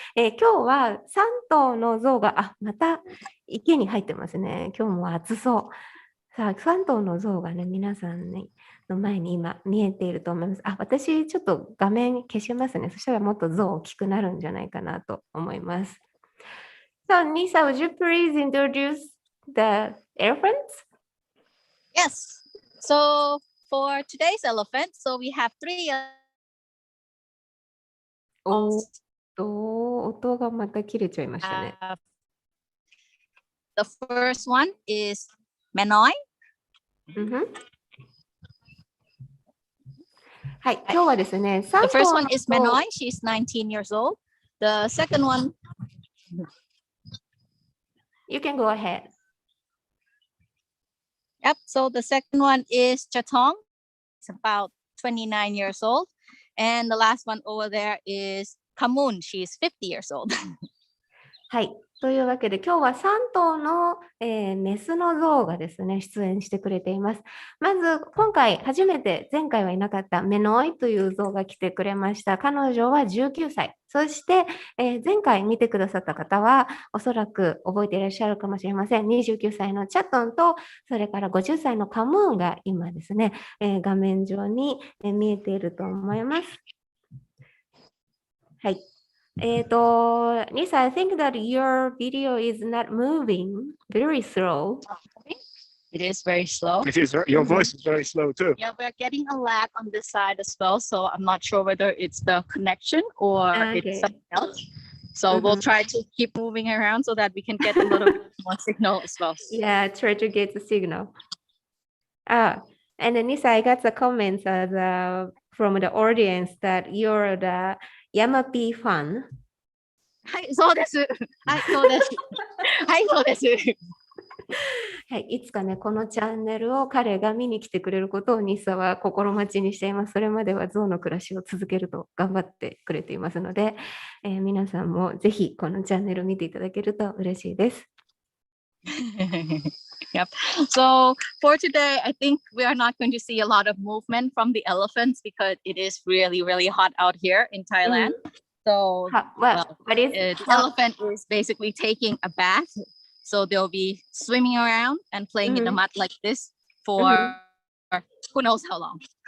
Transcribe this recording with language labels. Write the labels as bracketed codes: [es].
[ja] 今日は3頭の象が、また池に入ってますね。今日も暑そう。さあ、3頭の象がね、皆さんの前に今見えていると思います。私ちょっと画面消しますね。そしたらもっと象大きくなるんじゃないかなと思います。 [en] So, Nissa, would you please introduce the elephants? Yes. So for today's elephant, so we have 3. [ja] 音がまた切れちゃいましたね。 [en] The first one is Manoy. [ja] はい、今日はですね、 [en] The first one is Manoy. She's 19 years old. The second one. You can go ahead. Yep. So the second one is Chatong. It's about 29 years old. And the last one over there is Kamun. She's 50 years old. [ja] はい。というわけで今日は3頭の、メスの象がですね、出演してくれています。まず今回初めて、前回はいなかったメノイという象が来てくれました。彼女は19歳。そして、前回見てくださった方はおそらく覚えていらっしゃるかもしれません。 29歳のチャットンと、それから50歳のカムーンが今ですね、画面上に見えていると思います。はい。 [en] Nissa, I think that your video is not moving, very slow. It is very slow. It is. Your voice is very slow too. Yeah, we're getting a lag on this side as well, so I'm not sure whether it's the connection or it's something else. So we'll try to keep moving around so that we can get a little bit more signal as well. Yeah, try to get the signal. And then Nissa, I got the comments from the audience that you're the Yamapi fan. [ja] はい、そうです。はい、そうです。はい、そうです。はい、いつかね、このチャンネルを彼が見に来てくれることをニッサは心待ちにしています。それまでは象の暮らしを続けると頑張ってくれていますので、皆さんもぜひこのチャンネルを見ていただけると嬉しいです。 [en] Yep. So for today, I think we are not going to see a lot of movement from the elephants because it is really, really hot out here in Thailand. So the elephant is basically taking a bath. So they'll be swimming around and playing in the mud like this for who knows how long.